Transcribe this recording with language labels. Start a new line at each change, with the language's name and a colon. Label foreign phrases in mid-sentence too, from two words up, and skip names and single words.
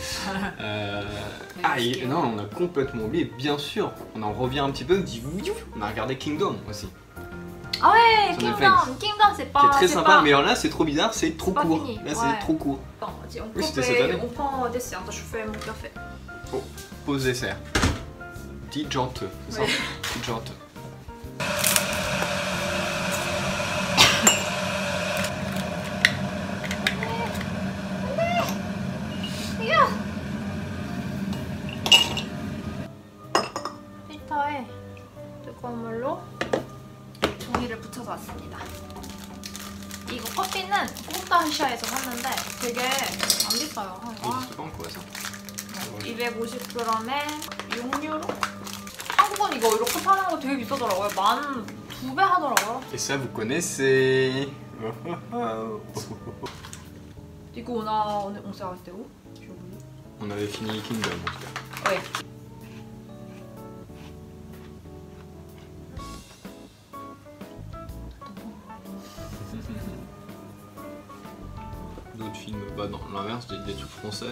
French: Non, on a complètement oublié, bien sûr, on en revient un petit peu, on a regardé Kingdom aussi. Ah ouais, Son Kingdom c'est pas... Qui est très sympa, mais alors là c'est trop bizarre, c'est trop court. Fini. Là c'est trop court. Attends, Oui, c'était cette année. On prend dessert, attends, je fais mon café. Oh, pause dessert. Petit janteux, c'est ça? Ouais. Petit janteux.
Korean: 필터에 뜨거운 물로 종이를 붙여서 왔습니다. 이거 커피는 콩다시아에서 샀는데 되게 안 비싸요.
French: C'est pas en quoi ça?
Korean: 250g에 6유로? 한국은 이거 이렇게 파는 거 되게 비싸더라고요. 2배 하더라고요.
French: Et ça vous connaissez? Du coup, on s'est arrêté où? J'ai oublié. On avait fini Kingdom en tout cas. Ouais. D'autres films, bah non, l'inverse, des trucs français.